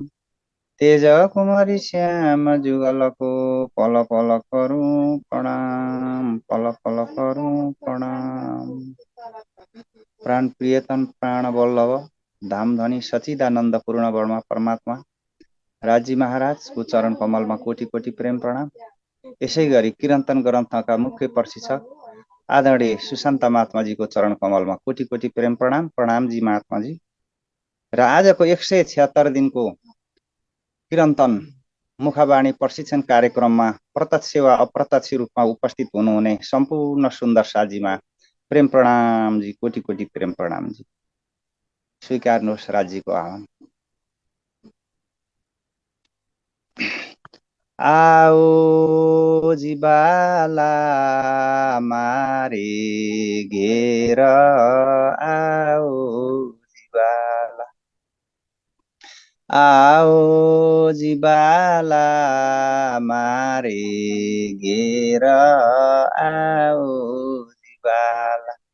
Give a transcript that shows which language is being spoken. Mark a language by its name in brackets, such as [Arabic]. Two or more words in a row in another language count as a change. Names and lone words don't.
[Hindi] तेज कुमारी श्याम जुगल को पल पल करूं प्रणाम, पल पल करूं प्रणाम। [Nepali] प्राण प्रियतम प्राण वल्लभ धाम धनी सचिदानंद पूर्ण वर्मा परमात्मा राजी महाराज को चरण कमलमा कोटि कोटि प्रेम प्रणाम। यसै गरी कीर्तन ग्रन्थका मुख्य प्रशिक्षक आदरणीय सुशान्त महात्माजीको चरण कमलमा कोटि कोटि प्रेम प्रणाम। प्रणाम जी महात्माजी। र आजको 176 दिनको कीर्तन मुखबाणी प्रशिक्षण कार्यक्रममा प्रत्यक्ष वा अप्रत्यक्ष रूपमा उपस्थित हुनुहुने सम्पूर्ण सुन्दर साजीमा प्रेम प्रणाम जी, कोटि कोटि प्रेम प्रणाम जी। स्वीकार्नुहोस् राज्यको आह्वान। [Gujarati] आओ जीवाला मारे घेर, आओ जीवाला, आओ जीवाला मारे घेर, आओ जीवाला।